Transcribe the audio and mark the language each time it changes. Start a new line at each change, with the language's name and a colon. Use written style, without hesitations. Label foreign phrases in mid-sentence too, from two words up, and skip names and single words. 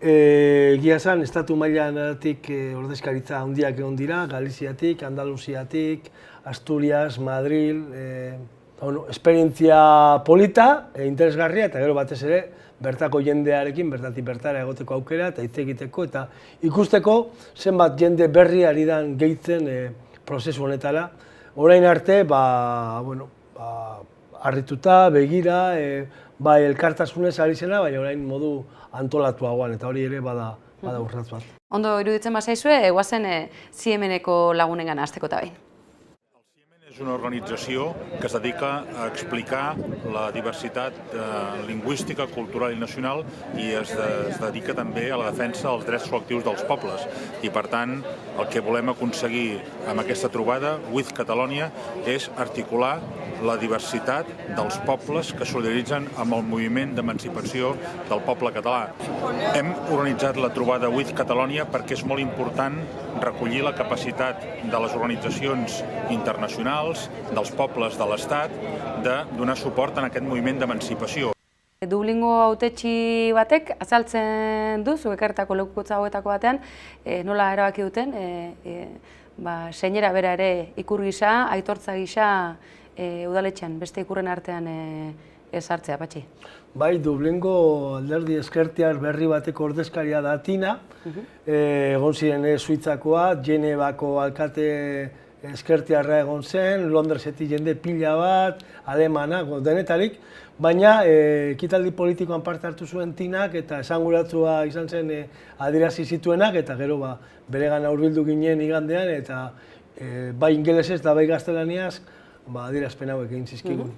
Basque: Egia esan, estatu mailatik ordezkaritza handiak egon dira, Galiziatik, Andaluziatik, Asturias, Madril, esperientzia polita, interesgarria, eta gero batez ere, bertako jendearekin, bertatik bertara egoteko aukera, eta hitz egiteko, eta ikusteko zenbat jende berri ari dan gehitzen prozesu honetara. Orain arte, harrituta, begira, bai elkartasunez ari zena, baina orain modu antolatuagoan, eta hori ere bada urratz bat. Ondo iruditzen bazaizue, guazen CIEMeneko lagunengan hasteko eta behin.
Catalan: És una organització que es dedica a explicar la diversitat lingüística, cultural i nacional i es dedica també a la defensa dels drets col·lectius dels pobles. I per tant, el que volem aconseguir amb aquesta trobada, With Catalonia, és articular la diversitat dels pobles que solidaritzen amb el moviment d'emancipació del poble català. Hem organitzat la trobada With Catalonia perquè és molt important recollir la capacitat de les organitzacions internacionals, dels pobles de l'Estat, de donar suport en aquest moviment d'emancipació.
Basque: Dublingo hautetsi batek azaltzen du, zuekartako lekukotza hauetako batean, nola erabaki duten, seinera bera ere ikur gisa, aitortza gisa, udaletxean, beste ikurren artean ezartzea, Patxi. Bai, Dublingo alderdi ezkertiar berri bateko ordezkaria da Tina, egon ziren Suitzakoa, Genevako alkate ezkertiarra egon zen, Londresetik jende pila bat, alemana, denetarik, baina ekitaldi politikoan parte hartu zuen Tinak eta esanguratsua izan zen adierazi zituenak, eta gero beregan hurbildu ginen igandean, eta bai ingelesez eta bai gaztelaniaz, adierazpen hauek egin zizkigun.